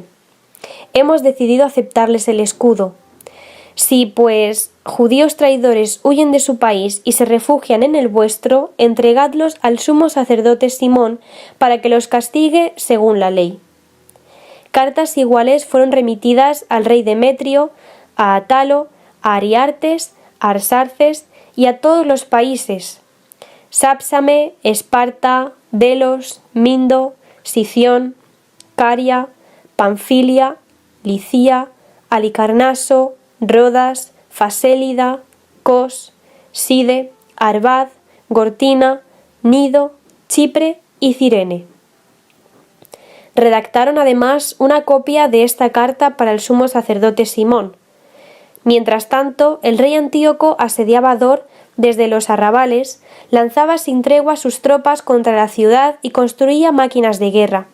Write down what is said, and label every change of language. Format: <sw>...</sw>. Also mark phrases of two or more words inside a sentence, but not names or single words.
<es>Hemos decidido aceptarles el escudo. Si, pues, judíos traidores huyen de su país y se refugian en el vuestro, entregadlos al sumo sacerdote Simón para que los castigue según la ley. Cartas iguales fueron remitidas al rey Demetrio, a Atalo, a Ariartes, a Arsarces y a todos los países: Sápsame, Esparta, Delos, Mindo, Sición, Caria, Panfilia, Licia, Alicarnaso, Rodas, Fasélida, Cos, Side, Arbad, Gortina, Nido, Chipre y Cirene. Redactaron además una copia de esta carta para el sumo sacerdote Simón. Mientras tanto, el rey Antíoco asediaba Dor desde los arrabales, lanzaba sin tregua sus tropas contra la ciudad y construía máquinas de guerra.</es>